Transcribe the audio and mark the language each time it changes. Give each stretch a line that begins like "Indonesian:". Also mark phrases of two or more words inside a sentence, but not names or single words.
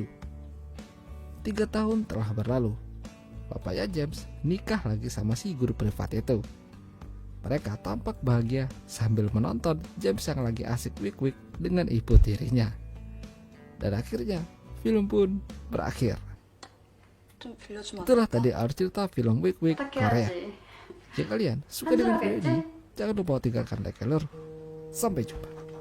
Indonesian: 3 tahun telah berlalu. Bapaknya James nikah lagi sama si guru privat itu. Mereka tampak bahagia sambil menonton James yang lagi asik wik-wik dengan ibu tirinya. Dan akhirnya film pun berakhir.
Korean: 좀 빌려주면 안
Indonesian: Itulah
Korean: 될까?
Indonesian: tadi alur cerita film wik-wik Korea.
Korean: 부탁해야지.
Indonesian: Jika kalian suka dengan video ini, jangan lupa tinggalkan like, lur. Sampai jumpa.